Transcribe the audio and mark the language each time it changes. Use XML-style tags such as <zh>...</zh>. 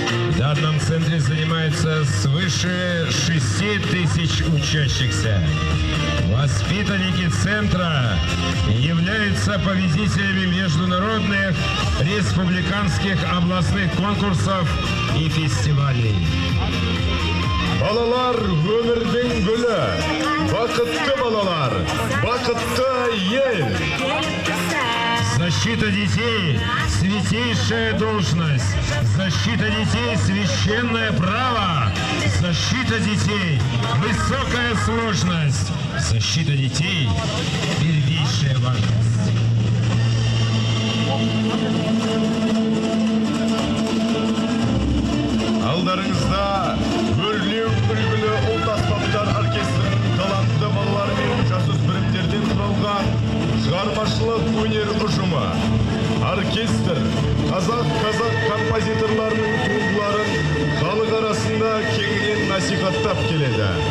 <ru>В данном центре занимается свыше 6000 учащихся. Воспитанники центра являются победителями международных, республиканских, областных конкурсов и фестивалей.</ru> <kk>Балалар өмірдің гүлі, бақытты балалар, бақытты ел.</kk> <ru>Защита детей – святейшая должность. Защита детей – священное право. Защита детей – высокая сложность. Защита детей – первейшая важность.</ru> <kk>Алдарыңызда өрлеу үлгілі ұлт аспаптар оркестрінің талантты балалар мен жасөспірімдерден құралған шығармашылық өнер ұжымы. Оркестр қазақ композиторларының туындыларын халық арасында кеңінен насихаттап келеді.</kk>